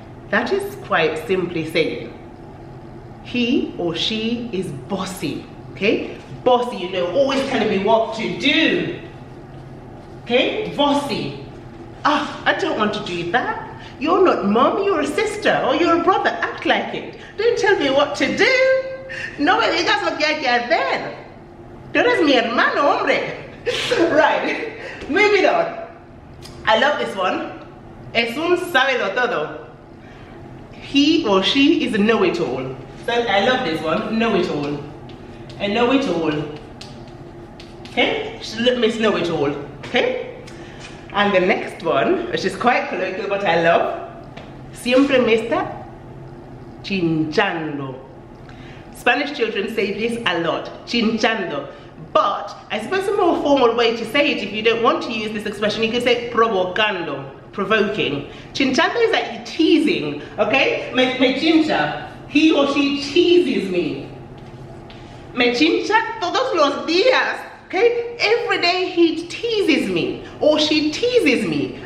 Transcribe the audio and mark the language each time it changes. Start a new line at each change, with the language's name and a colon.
English: That is quite simply saying he or she is bossy. Okay? Bossy, you know, always telling me what to do. Okay? Bossy. Ah, I don't want to do that. You're not mom, you're a sister or you're a brother. Act like it. Don't tell me what to do.
Spanish: No me digas lo que hay que hacer. Tú eres mi hermano, hombre.
English: Right. Moving on. I love this one.
Spanish: Es un sábelo todo.
English: He or she is a know-it-all. So I love this one. Know-it-all. A know-it-all. Okay? Miss Know-it-all. Okay? And the next one, which is quite colloquial, but I love.
Spanish: Siempre me está chinchando.
English: Spanish children say this a lot. Chinchando. But I suppose a more formal way to say it, if you don't want to use this expression, you can say provocando, provoking. Chinchando is like teasing, okay?
Spanish: Me chincha.
English: He or she teases me.
Spanish: Me chincha todos los días, okay?
English: Every day he teases me, or she teases me.